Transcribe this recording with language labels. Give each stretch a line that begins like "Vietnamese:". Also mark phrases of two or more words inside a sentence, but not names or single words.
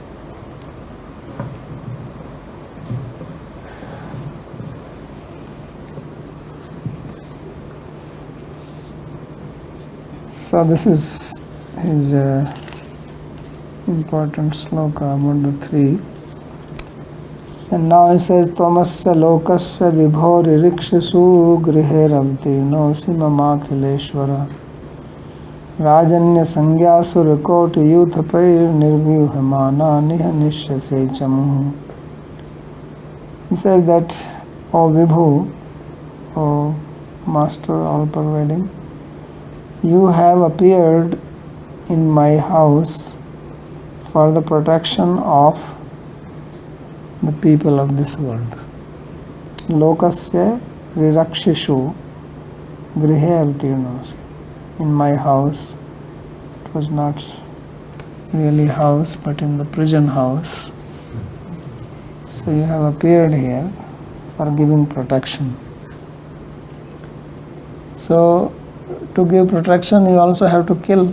English: So this is his important sloka about the three. And now he says,
Sanskrit: Tamasya lokasya vibhori rikshasu griheramtirnosi mamakhileshvara rajanya sangyasur koti yuthapair nirvyuhamana nihanishya sechamu.
English: He says that, O Vibhu, O Master all-pervading, you have appeared in my house for the protection of the people of this world.
Sanskrit: Lokasya rirakshishu grihe avtirnos.
English: In my house, it was not really house, but in the prison house. So you have appeared here for giving protection. So to give protection, you also have to kill.